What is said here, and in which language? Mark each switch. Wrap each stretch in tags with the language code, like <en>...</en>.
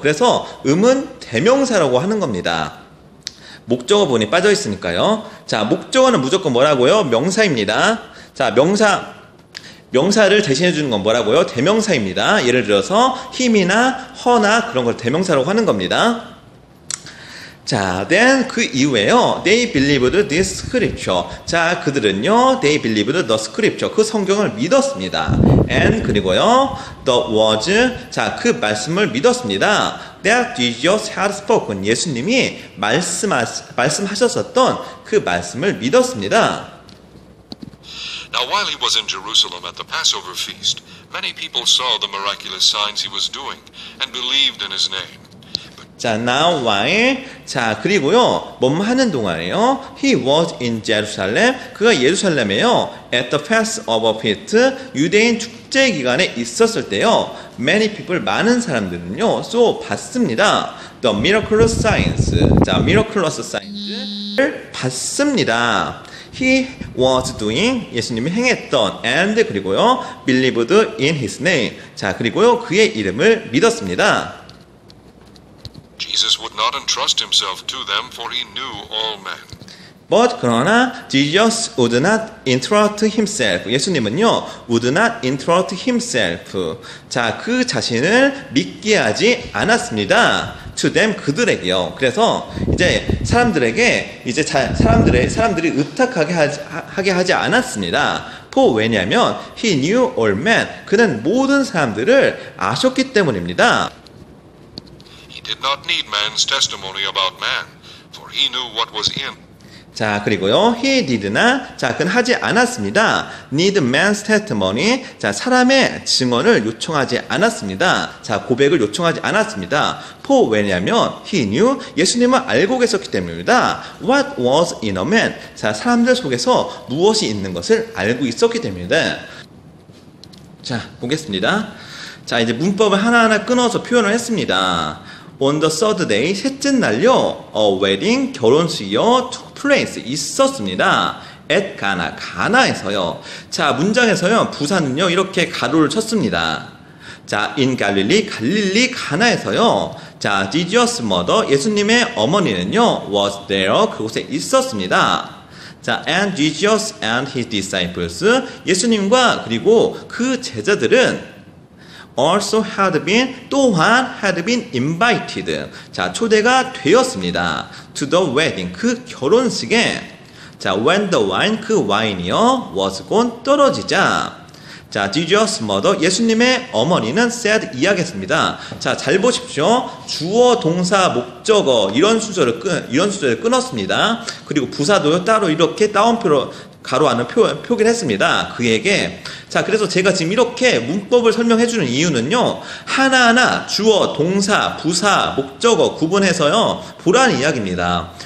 <ko>그래서 음은 대명사라고 하는 겁니다. 목적어 부분이 빠져 있으니까요. 자, 목적어는 무조건 뭐라고요? 명사입니다. 자, 명사를 대신해 주는 건 뭐라고요? 대명사입니다. 예를 들어서 힘이나 허나 그런 걸 대명사라고 하는 겁니다. 자, then 그 이후에요.</ko> <en>They believed this scripture.</en> <ko>자, 그들은요.</ko> <en>They believed the scripture.</en> <ko>그 성경을 믿었습니다. And 그리고요.</ko> <en>The words.</en> <ko>자, 그 말씀을 믿었습니다.</ko> <en>That Jesus had spoken.</en> <ko>예수님이 말씀하셨었던 그 말씀을 믿었습니다.</ko> <en>Now, while he was in Jerusalem at the Passover feast, many people saw the miraculous signs he was doing and believed in his name.</en> <ko>자, now while 자 그리고요 뭐뭐 하는 동안에요</ko> <en>he was in Jerusalem</en> <ko>그가 예루살렘에요</ko> <en>at the Passover feast</en> <ko>유대인 축제 기간에 있었을 때요</ko> <en>many people</en> <ko>많은 사람들은요 so 봤습니다</ko> <en>the miraculous signs</en> <ko>자 miraculous signs를 봤습니다.</ko> <en>He was doing</en> <ko>예수님이 행했던 and 그리고요</ko> <en>believed in his name</en> <ko>자 그리고요 그의 이름을 믿었습니다.</ko> <en>Jesus would not entrust himself to them, for he knew all men. But</en> <ko>그러나</ko> <en>Jesus would not entrust himself.</en> <ko>예수님은요</ko> <en>would not entrust himself.</en> <ko>자, 그 자신을 믿게 하지 않았습니다.</ko> <en>To them</en> <ko>그들에게요. 그래서 이제 사람들에게 이제 사람들이 의탁하게 하지 않았습니다. 왜냐하면</ko> <en>he knew all men.</en> <ko>그는 모든 사람들을 아셨기 때문입니다.</ko> <en>He did not need man's testimony about man, for he knew what was in.</en> <ko>자, 그리고요,</ko> <en>he did not,</en> <ko>자, 그는 하지 않았습니다.</ko> <en>need man's testimony,</en> <ko>자, 사람의 증언을 요청하지 않았습니다. 자, 고백을 요청하지 않았습니다. 왜냐하면,</ko> <en>he knew,</en> <ko>예수님은 알고 계셨기 때문입니다.</ko> <en>what was in a man,</en> <ko>자, 사람들 속에서 무엇이 있는 것을 알고 있었기 때문입니다. 자, 보겠습니다. 자, 이제 문법을 하나하나 끊어서 표현을 했습니다.</ko> <en>On the third day,</en> <ko>셋째 날요,</ko> <en>a wedding,</en> <ko>결혼식이요,</ko> <en>took place,</en> <ko>있었습니다. at 가나, 가나에서요. 자, 문장에서요, 부사는요, 이렇게 가로를 쳤습니다. 자, in 갈릴리, 갈릴리 가나에서요. 자,</ko> <en>Jesus mother,</en> <ko>예수님의 어머니는요,</ko> <en>was there,</en> <ko>그곳에 있었습니다.</ko> <en>자, and Jesus and his disciples,</en> <ko>예수님과 그리고 그 제자들은</ko> <en>also had been 또한 had been invited 자</en> <ko>초대가 되었습니다</ko> <en>to the wedding</en> <ko>그 결혼식에</ko> <en>자 when the wine 그 와인이요 was gone</en> <ko>떨어지자</ko> <en>자 Jesus mother</en> <ko>예수님의 어머니는</ko> <en>said</en> <ko>이야기했습니다. 자 잘 보십시오. 주어 동사 목적어 이런 순서를 끊었습니다. 그리고 부사도 따로 이렇게 따옴표로 가로 안을 표기를 했습니다. 그에게. 자, 그래서 제가 지금 이렇게 문법을 설명해 주는 이유는요, 하나하나 주어, 동사, 부사, 목적어 구분해서요, 보라는 이야기입니다.</ko>